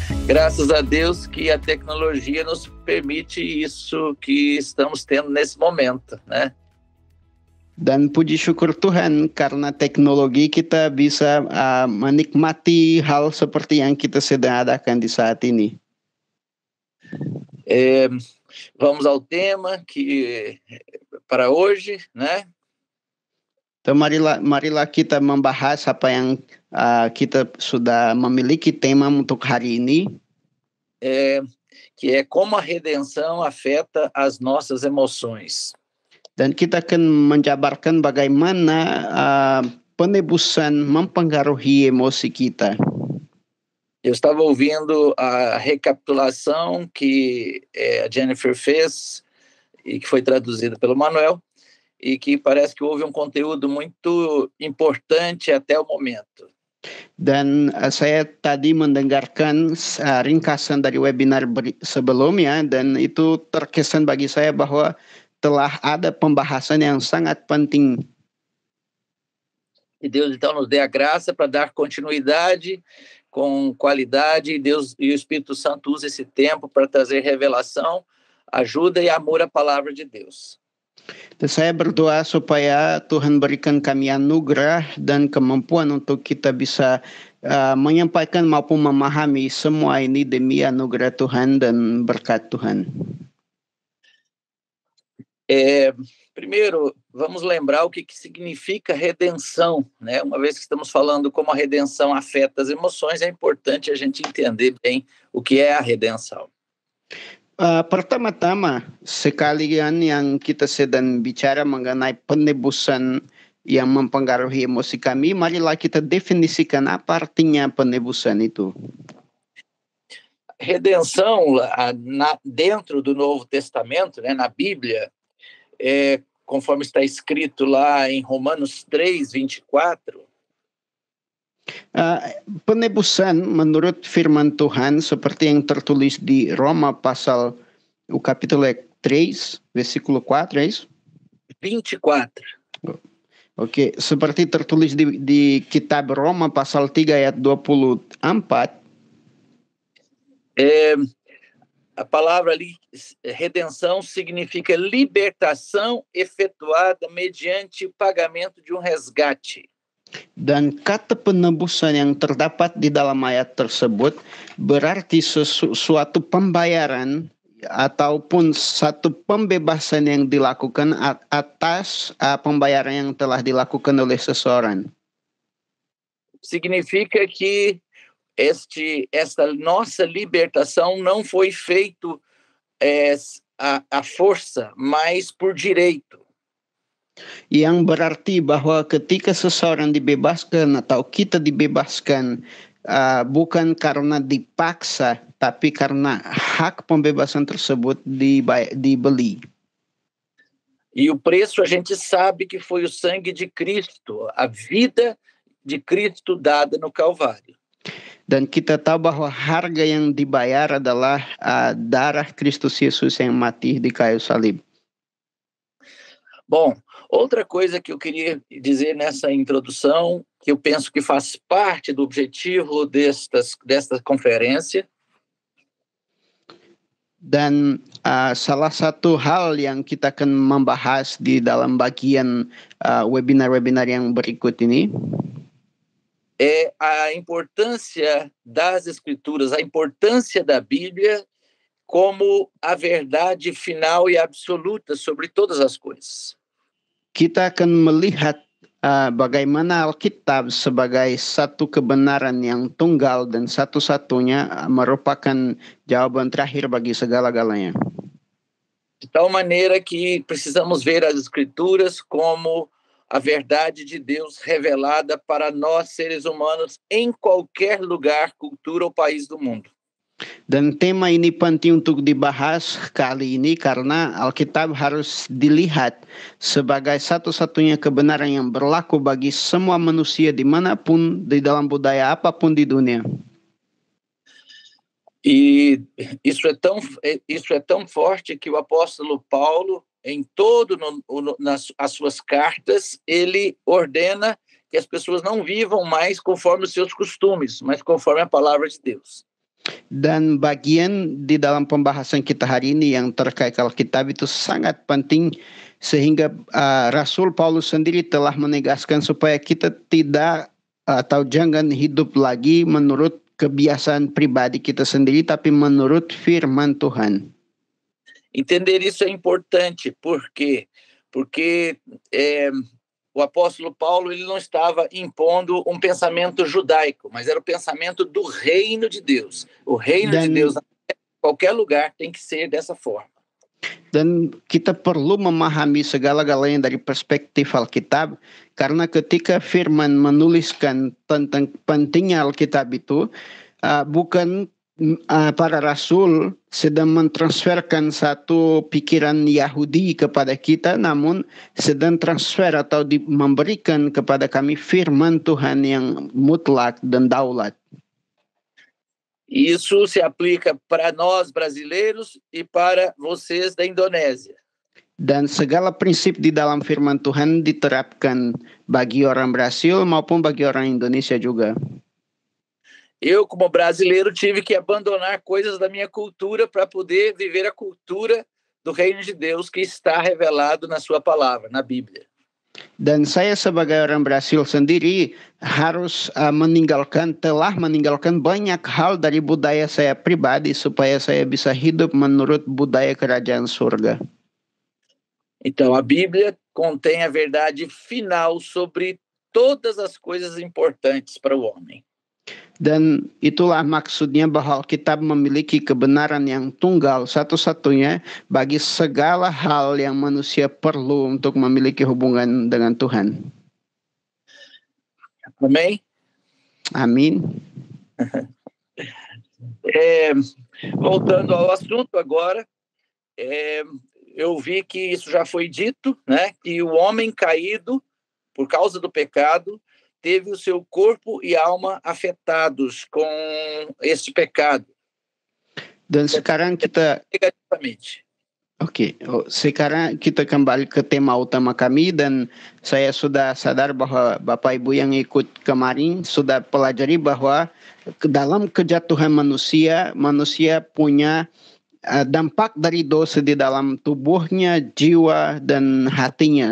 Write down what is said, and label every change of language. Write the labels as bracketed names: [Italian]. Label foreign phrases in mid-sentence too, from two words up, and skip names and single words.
[Portuguese] Graças a Deus que a tecnologia nos permite isso que estamos tendo nesse momento, né? [Indonesian] Dan puji syukur Tuhan karena teknologi kita bisa menikmati hal seperti yang kita sedang adakan di saat ini. [Portuguese] Vamos ao tema que para hoje, né? Então, [Indonesian] marilah kita membahas apa yang kita sudah memiliki tema untuk hari ini. [Portuguese] Que é como a redenção afeta as nossas emoções. [Indonesian] Dan kita akan menjabarkan bagaimana penebusan mempengaruhi emosi kita. [Portuguese] Eu estava ouvindo a recapitulação que a Jennifer fez e que foi traduzida pelo Manuel e que parece que houve um conteúdo muito importante até o momento. [Indonesian] Dan saya tadi mendengarkan ringkasan dari webinar sebelumnya dan itu terkesan bagi saya bahwa telah ada pembahasan yang sangat penting. [Portuguese] E Deus então nos dê a graça para dar continuidade com qualidade, e Deus e o Espírito Santo usa esse tempo para trazer revelação, ajuda e amor à palavra de Deus. [Indonesian] Saya berdoa supaya Tuhan berikan kami anugerah dan kemampuan untuk kita bisa menyampaikan maupun memahami semua ini demi anugerah Tuhan dan berkat Tuhan. [Portuguese] Primeiro, vamos lembrar o que significa redenção, né? Uma vez que estamos falando como a redenção afeta as emoções, é importante a gente entender bem o que é a redenção. [Indonesian] Pertama-tama, sekalian yang kita sedang bicara mengenai penebusan yang mempengaruhi emosi kami, marilah kita definisikan apa artinya penebusan itu. [Portuguese] Redenção, dentro do Novo Testamento, né, na Bíblia, conforme está escrito lá em Romanos 3:24, [Indonesian] penebusan menurut firman Tuhan seperti yang tertulis di Roma pasal [Portuguese] o capítulo 3, versículo 4, é isso? [Indonesian] 24. Oke, seperti tertulis di kitab Roma pasal 3 ayat 24. [Portuguese] A palavra ali, redenção, significa libertação efetuada mediante o pagamento de um resgate. [Indonesian] Dan kata penebusan yang terdapat di dalam ayat tersebut berarti suatu pembayaran ataupun satu pembebasan yang dilakukan atas pembayaran yang telah dilakukan oleh seseorang. [Portuguese] Significa que esta nossa libertação não foi feito à força, mas por direito. [Indonesian] Yang berarti bahwa ketika seseorang dibebaskan atau kita dibebaskan bukan karena dipaksa, tapi karena hak pembebasan tersebut dibeli. [Portuguese] E o preço a gente sabe que foi o sangue de Cristo, a vida de Cristo dada no Calvário. [Indonesian] Dan kita tahu bahwa harga yang dibayar adalah darah Kristus Yesus yang mati di kayu salib. [Portuguese] Bom, outra coisa que eu queria dizer nessa introdução, que eu penso que faz parte do objetivo desta conferência. [Indonesian] Dan salah satu hal yang kita akan membahas di dalam bagian webinar-webinar yang berikut ini [Portuguese] é a importância das Escrituras, a importância da Bíblia como a verdade final e absoluta sobre todas as coisas. [Indonesian] Kita akan melihat bagaimana Alkitab sebagai satu kebenaran yang tunggal dan satu-satunya merupakan jawaban terakhir bagi segala-galanya. [Portuguese] De tal maneira que precisamos ver as Escrituras como a verdade de Deus revelada para nós, seres humanos, em qualquer lugar, cultura ou país do mundo. [Indonesian] Dan tema ini penting untuk dibahas kali ini karena Alkitab harus dilihat sebagai satu-satunya kebenaran yang berlaku bagi semua manusia dimanapun, di dalam budaya apapun di dunia. [Portuguese] E isso é tão forte que o apóstolo Paulo, em nas suas cartas, ele ordena que as pessoas não vivam mais conforme os seus costumes, mas conforme a palavra de Deus. [Indonesian] Dan bagian di dalam pembahasan kita hari ini yang terkait Alkitab itu sangat penting sehingga Rasul Paulus sendiri telah menegaskan supaya kita tidak atau jangan hidup lagi menurut kebiasaan pribadi kita sendiri, tapi menurut firman Tuhan. [Portuguese] Entender isso é importante, por quê? Porque o apóstolo Paulo ele não estava impondo um pensamento judaico, mas era o pensamento do reino de Deus. O reino de Deus, em qualquer lugar, tem que ser dessa forma. [Indonesian] Dan kita perlu memahami segala-galanya dari perspektif Alkitab, karena ketika firman menuliskan tentang pentingnya Alkitab itu, bukan para rasul sedang mentransferkan satu pikiran Yahudi kepada kita, namun sedang transfer atau memberikan kepada kami firman Tuhan yang mutlak dan daulat. [Portuguese] Isso se aplica para nós brasileiros e para vocês da Indonésia. [Indonesian] Dan segala prinsip di dalam firman Tuhan diterapkan bagi orang Brasil maupun bagi orang Indonesia juga. [Portuguese] Eu, como brasileiro, tive que abandonar coisas da minha cultura para poder viver a cultura do reino de Deus que está revelado na sua palavra, na Bíblia. [Indonesian] Dan saya sebagai orang Brasil sendiri harus telah meninggalkan banyak hal dari budaya saya pribadi supaya saya bisa hidup menurut budaya kerajaan surga. [Portuguese] Então, a Bíblia contém a verdade final sobre todas as coisas importantes para o homem. [Indonesian] Dan itulah maksudnya bahwa Alkitab memiliki kebenaran yang tunggal satu-satunya bagi segala hal yang manusia perlu untuk memiliki hubungan dengan Tuhan. [Portuguese] Amém? [Indonesian] Amin. [Portuguese] Voltando ao assunto agora, eu vi que isso já foi dito, né? Que o homem caído, por causa do pecado, teve o seu corpo e alma afetados com este pecado. [Indonesian] Dan sekarang kita [Portuguese] negativamente. [Indonesian] Sekarang kita kembali ke tema utama kami, dan saya sudah sadar bahwa Bapak Ibu yang ikut kemarin sudah pelajari bahwa dalam kejatuhan manusia punya dampak dari dosa di dalam tubuhnya, jiwa, dan hatinya.